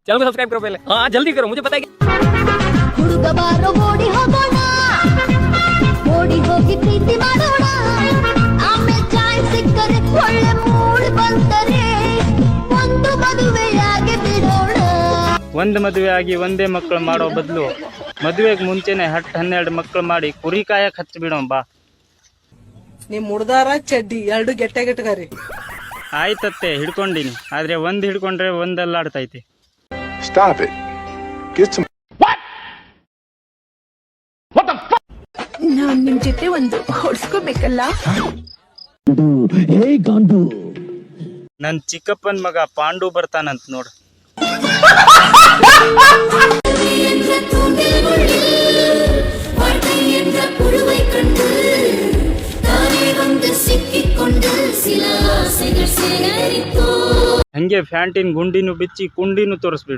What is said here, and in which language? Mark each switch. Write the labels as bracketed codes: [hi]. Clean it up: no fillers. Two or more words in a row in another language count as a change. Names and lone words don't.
[hi] चैनल को सब्सक्राइब करो पहले। हाँ जल्दी करो, मुझे पता है [kn] ಹುಡುಗ ಬಾರೋ ಓಡಿ ಹೋಗೋಣ ಓಡಿ ಹೋಗಿ ಪ್ರೀತಿ ಮಾಡೋಣ ಆಮೇಲೆ ಚಾನ್ಸ್ ಸಿಕ್ಕರೆ ಒಳ್ಳೆ ಮೂಡ್ ಬಂದರೆ ಒಂದು ಮದುವೆಯಾಗಿ ಬಿಡೋಣ. ಒಂದು ಮದುವೆ ಆಗಿ ಒಂದೇ ಮಕ್ಕಳು ಮಾಡೋ ಬದಲು ಮದುವೆಗೆ ಮುಂಚೆನೆ 10-12 ಮಕ್ಕಳು ಮಾಡಿ ಕುರಿ ಕಾಯಕ್ ಹಚ್ಚಿ ಬಿಡೋಣ ಬಾ. ನಿಮ್ ಮುಡ್ದಾರ ಚಡ್ಡಿ ಎರಡು ಗೆಟ್ಟಗರಿ. ಆಯ್ತತ್ತೆ ಹಿಡ್ಕೊಂಡಿನಿ, ಆದ್ರೆ ಒಂದ್ ಹಿಡ್ಕೊಂಡ್ರೆ ಒಂದಲ್ಲಾಡ್ತೈತಿ. [en] Stop it. Get some. [kn] ನಾನ್ ನಿಮ್ ಜೊತೆ ಒಂದು ಹೊಡ್ಸ್ಕೋಬೇಕಲ್ಲ. ನನ್ ಚಿಕ್ಕಪ್ಪನ್ ಮಗ ಪಾಂಡು ಬರ್ತಾನಂತ ನೋಡು. ಹಂಗೆ ಫ್ಯಾಂಟಿನ್ ಗುಂಡಿನೂ ಬಿಚ್ಚಿ ಕುಂಡಿನೂ ತೋರಿಸ್ಬಿಡು.